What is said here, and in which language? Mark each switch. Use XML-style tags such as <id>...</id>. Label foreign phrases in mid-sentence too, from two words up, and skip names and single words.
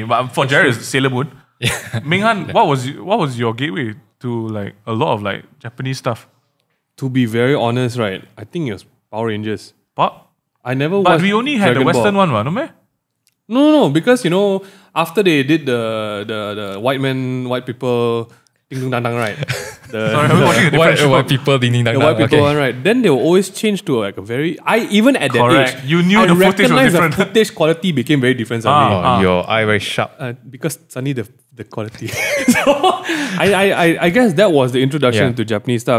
<en>But for Jerry, it's Sailor Moon. Minghan, what was your gateway to like a lot of like Japanese stuff? To be very honest, right, I think it was Power Rangers. But I never But watched we only had Dragon the Western Ball. one, no meh? No, because you know, after they did the white people ding dong dang dang, right? Sorry, I'm watching a different show. White people ding ding dang The dang. white people Okay. one, right? Then they will always change to like a very... even at that Correct. age, You knew I the footage was recognized different. the footage quality became very different suddenly. Oh, your eye very sharp. Because suddenly the quality. So I guess that was the introduction to Japanese stuff.</en>